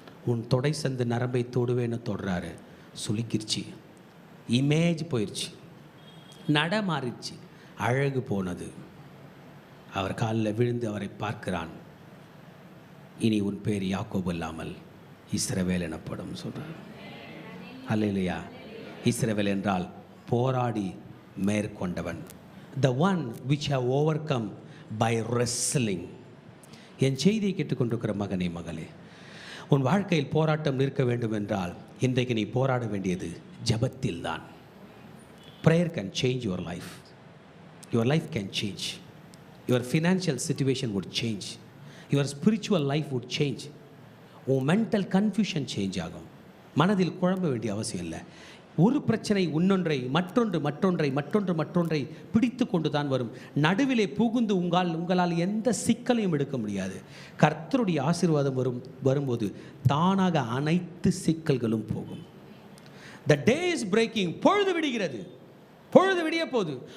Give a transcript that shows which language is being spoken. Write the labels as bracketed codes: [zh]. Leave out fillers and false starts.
[ta] உன் தொடை சந்து நரம்பை தொடுவேன்னு தொடுறாரு. சுளுக்கிருச்சு, இமேஜ் போயிடுச்சு, நட மாறிடுச்சு, அழகு போனது. அவர் காலில் விழுந்து அவரை பார்க்கிறான். இனி உன் பேர் யாக்கோபு இல்லாமல் இஸ்ரவேல் எனப்படும் சொல்கிறார். அல்லேலூயா. இஸ்ரவேல் என்றால் போராடி மேற்கொண்டவன். [en] The one which have overcome by wrestling. [ta] என் செய்தியை கேட்டுக்கொண்டிருக்கிற மகனே மகளே, உன் வாழ்க்கையில் போராட்டம் நிற்க வேண்டும் என்றால் இன்றைக்கு நீ போராட வேண்டியது ஜெபத்தில் தான். [en] Prayer can change your life. Your life can change. Your financial situation would change. Your spiritual life would change. [ta] உன் மென்டல் கன்ஃபியூஷன் சேஞ்ச் ஆகும். மனதில் குழம்ப வேண்டிய அவசியம் இல்லை. ஒரு பிரச்சனை இன்னொன்றை மற்றொன்றை பிடித்து கொண்டு தான் வரும். நடுவிலே புகுந்து உங்களால் எந்த சிக்கலையும் எடுக்க முடியாது. கர்த்தருடைய ஆசீர்வாதம் வரும்போது தானாக அனைத்து சிக்கல்களும் போகும். [en] The day is breaking. [ta] பொழுது விடுகிறது. பொழுது விடிய போகுது.